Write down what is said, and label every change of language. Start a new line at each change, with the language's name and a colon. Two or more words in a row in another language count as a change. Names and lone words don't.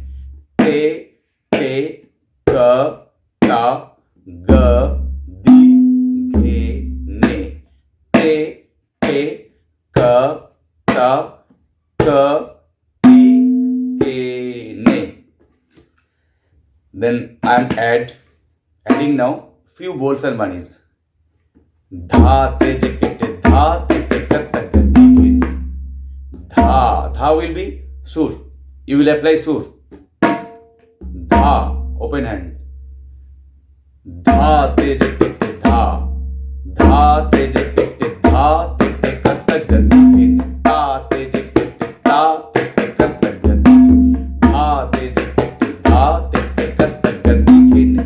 English: Te ka ta ga di ghene. Te ka ta ga di ghene. Then I am adding now few bowls and bunnies. Dha te jekete dha te kata gadi ghene. Dha will be sur. You will apply sur. Dha, open hand. Dha te jekete dha. Dha te jekete dha te kata gadi ghene. Dha te jekete dha te kata gadi. Dha te jekete dha te kata gadi ghene.